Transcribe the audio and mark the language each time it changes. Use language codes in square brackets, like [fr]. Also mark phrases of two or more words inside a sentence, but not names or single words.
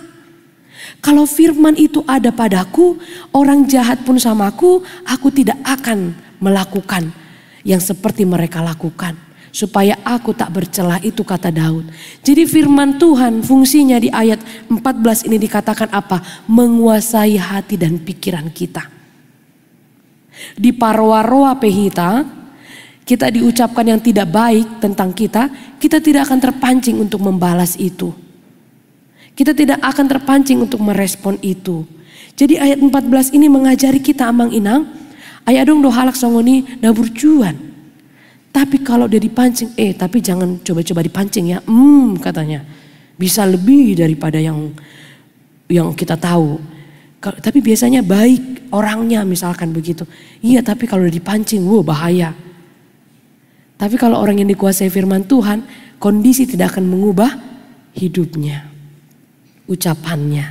[id] Kalau firman itu ada padaku, orang jahat pun samaku, aku tidak akan melakukan yang seperti mereka lakukan. Supaya aku tak bercela, itu kata Daud. Jadi firman Tuhan fungsinya di ayat 14 ini dikatakan apa? Menguasai hati dan pikiran kita. [bbc] Di parwaroa pehita, [id] kita diucapkan yang tidak baik tentang kita tidak akan terpancing untuk membalas itu. Kita tidak akan terpancing untuk merespon itu. Jadi ayat 14 ini mengajari kita Amang Inang, [bbc] aya dong do halak songoni dapur cuan. [id] Tapi kalau dia dipancing, tapi jangan coba-coba dipancing ya. Katanya bisa lebih daripada yang kita tahu. Tapi biasanya baik orangnya misalkan begitu. Iya, tapi kalau dipancing, bahaya. Tapi kalau orang yang dikuasai firman Tuhan, kondisi tidak akan mengubah hidupnya, ucapannya.